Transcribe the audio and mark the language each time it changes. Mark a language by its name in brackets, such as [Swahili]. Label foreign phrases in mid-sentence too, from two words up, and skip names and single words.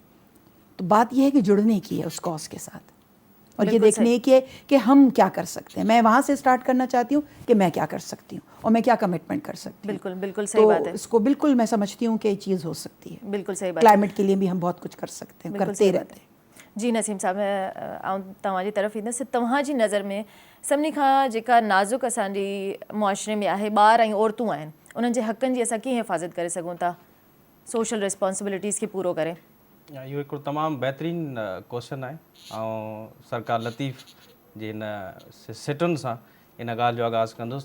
[Urdu] تو بات یہ ہے کہ جڑنے کی ہے اس کاز کے ساتھ، اور یہ دیکھنے کی ہے کہ ہم کیا کر سکتے ہیں. میں وہاں سے سٹارٹ کرنا چاہتی ہوں کہ میں کیا کر سکتی ہوں اور میں کیا کمٹمنٹ کر سکتی ہوں. بالکل بالکل صحیح بات ہے. اس کو بالکل میں سمجھتی ہوں کہ یہ چیز ہو سکتی ہے. بالکل صحیح بات. کلائمیٹ کے لیے بھی ہم بہت کچھ کر سکتے ہیں، کرتے رہتے ہیں. جی نسیم صاحب، میں آؤں [Sindhi] तव्हांजी तरफ़ ईंदसि. तव्हांजी नज़र में सभिनी खां जेका नाज़ुक असांजी मुआशरे में आहे, ॿार ऐं औरतूं आहिनि, उन्हनि जे हक़नि जी असां कीअं हिफ़ाज़त करे सघूं था [English] social responsibilities [Sindhi] खे पूरो करे? इहो हिकिड़ो तमामु बहितरीनु क्वेश्चन आहे ऐं सरकार लतीफ़ जे हिन सिटुनि सां इन ॻाल्हि जो आगाज़ कंदुसि.